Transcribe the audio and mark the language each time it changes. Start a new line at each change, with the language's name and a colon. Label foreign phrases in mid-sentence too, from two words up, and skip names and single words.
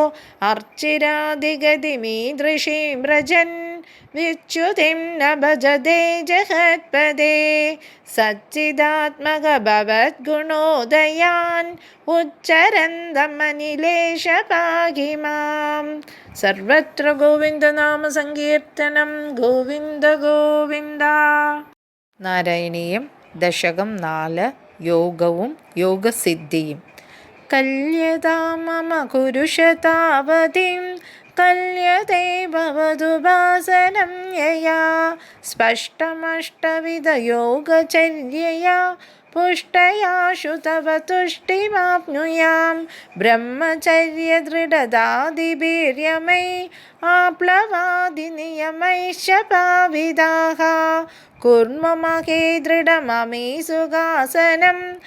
Sanskrit: अर्चिरादिगतिमीदृशीं व्रजन् विच्युतिं न भजते जगत्पदे सच्चिदात्मक भवद्गुणोदयान् उच्चरन्तमनिलेश पाहि मां सर्वत्र गोविन्दनाम सङ्कीर्तनं गोविन्द गोविन्द.
Malayalam: നാരായണീയം ദശകം 4 യോഗവും യോഗസിദ്ധിയും.
Sanskrit: കല്യതാ മമ കുരുഷതാവതിം കല്യതേ ഭവതുപാസനം യയാ സ്പഷ്ടമഷ്ടവിധയോഗചര്യയാ പുഷ്ടയാശു തവ തുഷ്ടിമാപ്നുയാം ബ്രഹ്മചര്യദൃഢതാദിവീര്യമൈ ആപ്ലവാദിനിയമൈശ്ച പാവിതാഃ കുർമമഹേ ദൃഢമമീ സുഖാസനം